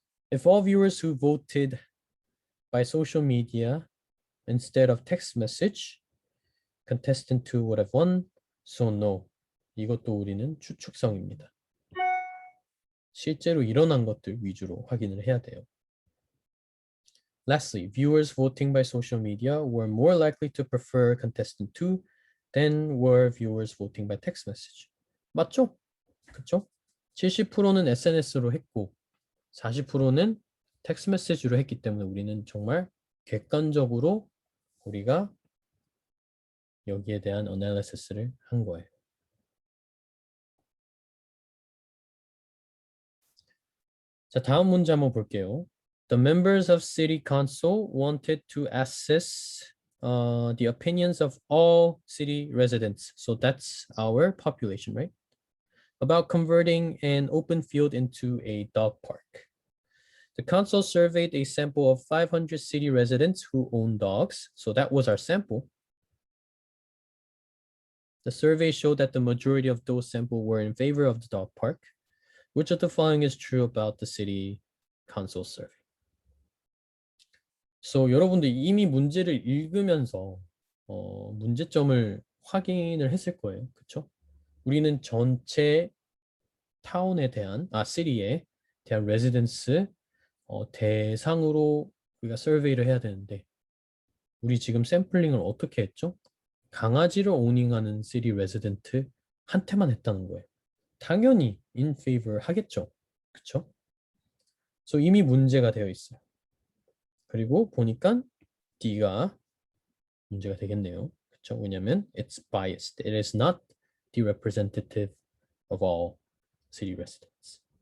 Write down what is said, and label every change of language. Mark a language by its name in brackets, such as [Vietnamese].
[English] If all viewers who voted by social media instead of text message, contestant 2 would have won. So no. [Korean] 이것도 우리는 추측성입니다. 실제로 일어난 것들 위주로 확인을 해야 돼요. [English] Lastly, viewers voting by social media were more likely to prefer contestant 2 than were viewers voting by text message. [Korean] 맞죠? 그쵸? 70%는 SNS로 했고 40%는 텍스트 메시지로 했기 때문에 우리는 정말 객관적으로 우리가 여기에 대한 어널리시스를 한 거예요. 자, 다음 문제 한번 볼게요. [English] The members of City Council wanted to assess the opinions of all city residents. So that's our population, right? About converting an open field into a dog park. The council surveyed a sample of 500 city residents who own dogs. So that was our sample. The survey showed that the majority of those sampled were in favor of the dog park. Which of the following is true about the city council survey? [Korean] So 여러분들 이미 문제를 읽으면서 문제점을 확인을 했을 거예요. 그렇죠? 우리는 전체 타운에 대한 시티에 대한 레지던스 대상으로 우리가 서베이를 해야 되는데 우리 지금 샘플링을 어떻게 했죠? 강아지를 오닝하는 시티 레지던트 한테만 했다는 거예요. 당연히 in favor 하겠죠. 그쵸? 그래서 이미 문제가 되어 있어요. 그리고 보니까 D가 문제가 되겠네요. 그쵸? 왜냐면 [English] it's biased. It is not the representative of all city residents.